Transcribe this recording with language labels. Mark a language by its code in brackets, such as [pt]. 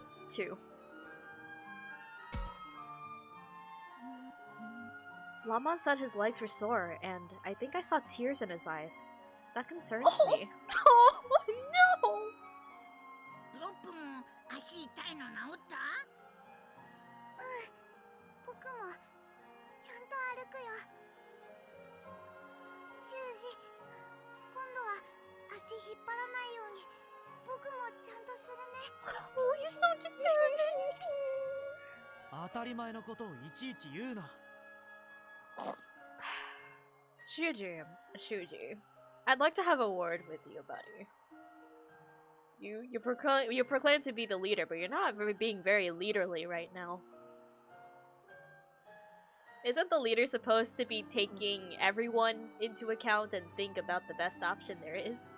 [en] 2. Lamon said his legs were sore, and I think I saw tears in his eyes. That concerns me. Oh no! [ja] ロップも足痛いの治った？僕もちゃんと歩くよ。修二、今度は足引っ張らないように僕もちゃんとするね。 [en] Oh, he's so determined. [ja] 当たり前のことをいちいち言うな。 [en] Shuji, I'd like to have a word with you, buddy. You proclaim to be the leader, but you're not being very leaderly right now. Isn't the leader supposed to be taking everyone into account and think about the best option there is?